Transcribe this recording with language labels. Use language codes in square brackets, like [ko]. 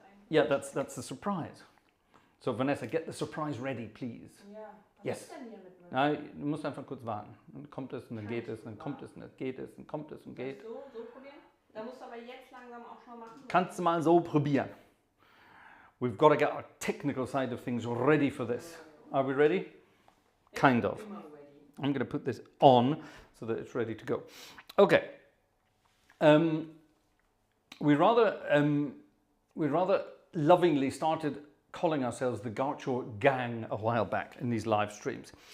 [en] Yeah, that's the surprise. So, Vanessa, get the surprise ready, please. [de] Ja, was [en] Yes. [de] ist denn hier mit mir? Na, du musst einfach kurz warten. Dann kommt es und dann geht es, dann kommt es und dann geht es, dann kommt es und geht. So probieren? Da musst du aber jetzt langsam auch schon machen. Kannst du mal so probieren. [en] We've got to get our technical side of things ready for this. Are we ready? Kind of. [de] Immer ready. [en] I'm going to put this on so that it's ready to go. Okay. We rather lovingly started calling ourselves the Garcho Gang a while back in these live streams.